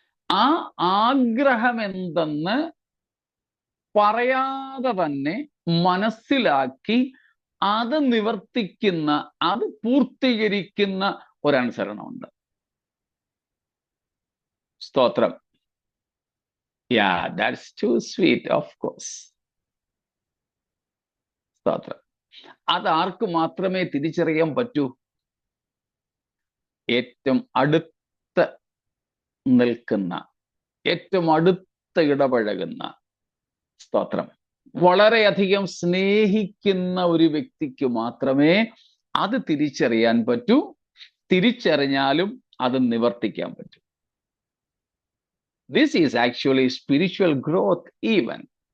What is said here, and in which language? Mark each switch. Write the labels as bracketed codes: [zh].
[ml] ആ ആഗ്രഹം എന്തെന്ന് പറയാതെ തന്നെ മനസ്സിലാക്കി അത് നിവർത്തിക്കുന്ന, അത് പൂർത്തീകരിക്കുന്ന ഒരനുസരണമുണ്ട്. സ്തോത്രം. [en] Yeah, that's too sweet, of course. [ml] സ്തോത്രം. അത് ആർക്ക് മാത്രമേ തിരിച്ചറിയാൻ പറ്റൂ? ഏറ്റവും അടുത്ത് നിൽക്കുന്ന, ഏറ്റവും അടുത്ത് ഇടപഴകുന്ന, സ്തോത്രം, വളരെയധികം സ്നേഹിക്കുന്ന ഒരു വ്യക്തിക്ക് മാത്രമേ അത് തിരിച്ചറിയാൻ പറ്റൂ. തിരിച്ചറിഞ്ഞാലും അത് നിവർത്തിക്കാൻ പറ്റൂ. [en] This is actually spiritual growth even.